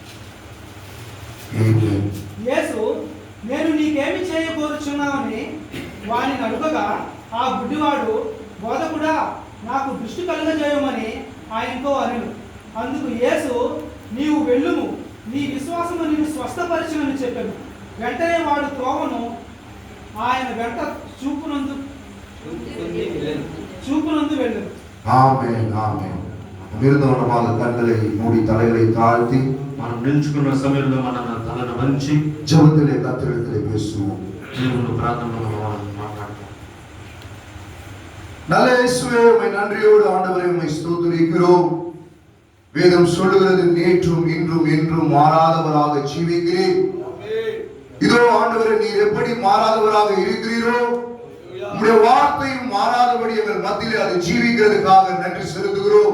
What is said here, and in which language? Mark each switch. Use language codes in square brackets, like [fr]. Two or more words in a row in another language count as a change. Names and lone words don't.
[te] యేసు, నేను నీకేమి చేయబోరుచున్నావని వానిని అడుగగా ఆ గుడ్డివాడు, బోధకుడా, నాకు దృష్టి కలుగజేయమని ఆయనతో అనెను. అందుకు యేసు, నీవు వెళ్ళుము, నీ విశ్వాసము నిన్ను స్వస్థపరిచునని చెప్పాను. వెంటనే వాడు త్రోవను ఆయన వెంట చూపునందు వెళ్ళను. [ta] ஆமென், ஆமென். அமிர்தமான கண்களை மூடி தலைகளை தாழ்த்தி [te] మనం నిల్చుకున్న సమయంలో మన తలను వంచి [ta] ஜெபத்திலே கர்த்தரிடத்திலே பேசுவோம். [te] దేవుని ప్రార్థనలో మాట్లాడతాం. [ta] நல்ல இயேசுவே, உம்மை நன்றியோடு ஆண்டவரே உம்மை ஸ்தோத்திரிக்கிறோம். வேதம் சொல்லுகிறது, நேற்றும் இன்றும் என்றும் மாறாதவராக ஜீவிக்கிறீர். இதோ ஆண்டவரே, நீர் எப்படி மாறாதவராக இருக்கிறீரோ, உம்முடைய வார்த்தையும் மாறாதபடி எங்கள் மத்தியிலே அது ஜீவிக்கிறதுக்காக நன்றி செலுத்துகிறோம்.